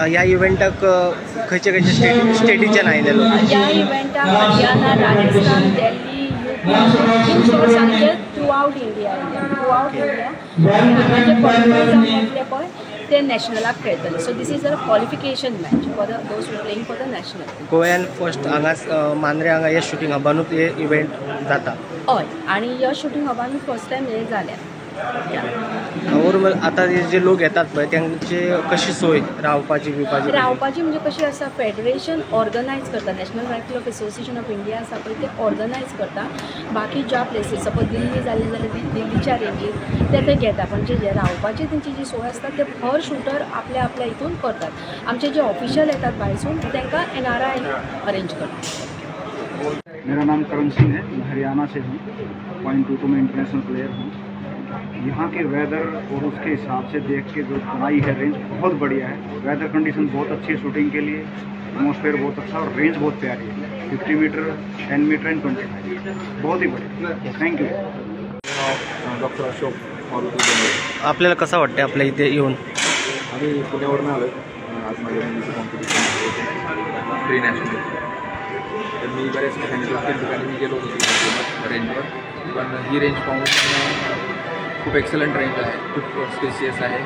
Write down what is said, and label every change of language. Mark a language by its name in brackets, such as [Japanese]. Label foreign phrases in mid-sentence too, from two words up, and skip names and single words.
[Konkani] ह्या इव्हेंटाक खंयचे खंयचे स्टेटीच्यान आयलेलो? ह्या इव्हेंटाक हरियाणा, राजस्थान, दिल्ली, [English] in short [Konkani] सांगचे [English] throughout India [Konkani] म्हणजे क्वॉलिफाय जावन येतले पळय ते नॅशनलाक खेळटले. [English] So this is a qualification match for the those playing for the national. [Konkani] गोंयान फर्स्ट हांगा मांद्रे हांगा हे शूटिंग हबानूच हे इव्हेंट जाता. हय, आनी ह्या शूटिंग हबानूच [English] first time [Konkani] हे जाल्या. ओवरऑल आता जे लोक येतात पळय त्यांचे कशी सोय रावपाची म्हणजे कशी आसा, [English] federation organize [Konkani] करता, नॅशनल रायफल ऑफ असोसिएशन ऑफ इंडिया आसा पळय ते ऑर्गनायज करता. बाकी ज्या [English] places suppose [Konkani] दिल्ली जाले जाल्यार दिल्लीच्या रेंजीर ते घेता, पण जे रावपाची तेंची जी सोय आसता ते हर शूटर आपल्या हितून करतात. आमचे जे ऑफिशियल येतात भायरसून तांकां NRI अरेंज करतात. [Hindi] मेरा नाम करण सिंह है, मैं हरियाणा से हूँ. .22 में [English] international player [Hindi] हूँ. यहाँ के वेदर और उसके हिसाब से देख के जो बनाई है रेंज बहुत बढ़िया है. [English] weather condition [Hindi] बहुत अच्छी है शूटिंग के लिए, एटमॉस्फेयर बहुत अच्छा और रेंज बहुत प्यारी है. 50 मीटर, 10 मीटर एंड 25 बहुत ही बढ़िया. थँक्यू. डॉक्टर अशोक मारुती. [Marathi] आपल्याला कसं वाटतं आपल्या इथे येऊन? आम्ही पुण्यावरून आलो. आज माझ्या मुलीचं कॉम्पिटिशन [English] pre national. [Marathi] तर मी बऱ्याच ठिकाणी मी गेलो होतो रेंजवर, पण ही रेंज पाहून खूप [English] excellent range [Marathi] आहे, खूप स्पेसियस आहे.